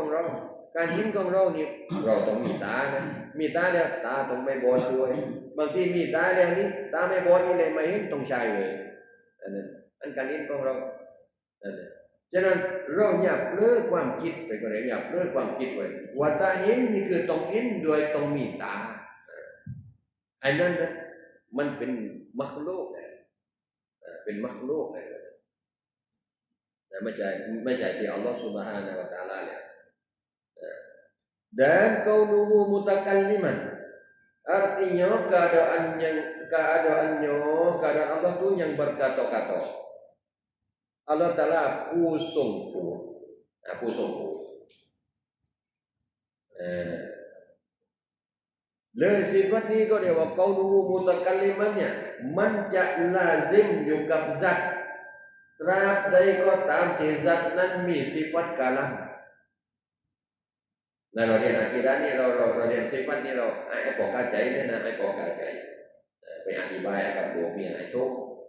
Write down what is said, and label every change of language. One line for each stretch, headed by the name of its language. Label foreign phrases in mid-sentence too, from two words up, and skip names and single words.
Thai: เราการเห็นของเรานี่เราต้องมีตานะมีตาแล้วตาต้องไม่บอดด้วยบางทีมีตาแล้วนี่ตาไม่บอดนี่เลยไม่เห็นต้องใช้เลยอันการเห็นของเราฉะนั้นเราอย่าเลิกความคิดไปก็ได้อย่าเลิกความคิดไว้ว่าตาเห็นนี่คือต้องเห็นโดยต้องมีตาไอ้นั่นนะมันเป็นมักโลกเป็นมักโลก ไม่ใช่ที่อัลลอฮฺ
Arabic: سبحانه وتعالى
Malay: เนี่ย dan
Arabic: كونه متكلما
Malay: artinya keadaan Allah tu yang berkata-kata Allah Taala
Thai: ผู้ทรงพูด เลยสิฟัตนี้ก็เรียกว่า
Arabic: كونه متكلما
Thai: เนี่ยมันจะลาซิมอยู่กับซัตตราบใดก็ตามที่ซัตนั้นมีสิฟัตกาลัม นั่นเราเรียนอากีดะห์นี่เราเรียนสิฟัตนี่เราไอ้พอเข้าใจเนี่ยนะไอ้พอเข้าใจไปอธิบายกับโบมีไอ้ทุก